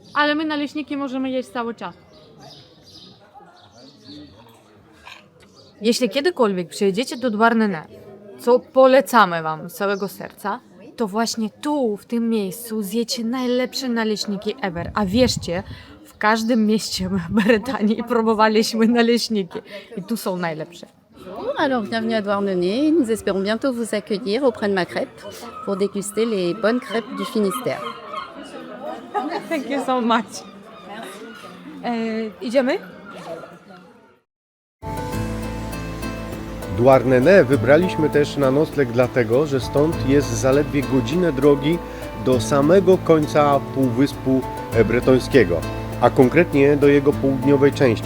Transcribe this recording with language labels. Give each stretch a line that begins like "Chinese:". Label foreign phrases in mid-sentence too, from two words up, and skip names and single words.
Polish: Ale my naleśniki możemy jeść cały czas. Jeśli kiedykolwiek przyjedziecie do Douarnenez, co polecamy Wam z całego serca, to właśnie tu, w tym miejscu, zjecie najlepsze naleśniki ever. A wierzcie, w każdym mieście w Brytanii próbowaliśmy naleśniki i tu są najlepsze.
French: Alors bienvenue à Douarnenez, nous espérons bientôt vous accueillir auprès de ma crêpe pour déguster les bonnes crêpes du Finistère.
English: Thank you so much.
Polish: Idziemy? Douarnenez wybraliśmy też na nocleg dlatego, że stąd jest zaledwie godzinę drogi do samego końca Półwyspu Bretońskiego, a konkretnie do jego południowej części.